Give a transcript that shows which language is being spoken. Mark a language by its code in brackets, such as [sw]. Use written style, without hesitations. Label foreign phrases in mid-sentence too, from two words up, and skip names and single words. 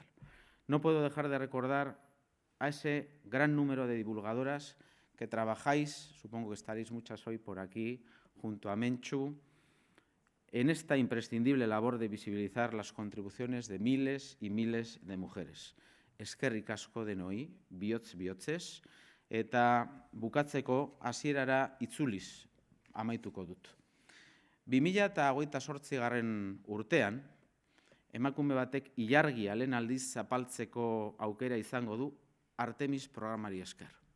[es] No puedo dejar de recordar a ese gran número de divulgadoras que trabajáis, supongo que estaréis muchas hoy por aquí, junto a Mentxu, en esta imprescindible labor de visibilizar las contribuciones de miles y miles de mujeres. [eu] Eskerrik asko denoi, bihotz-bihotzez, eta bukatzeko hasierara itzuliz amaituko dut. 2028 urtean, emakume batek ilargia lehen aldiz zapaltzeko aukera izango du Artemis programari esker.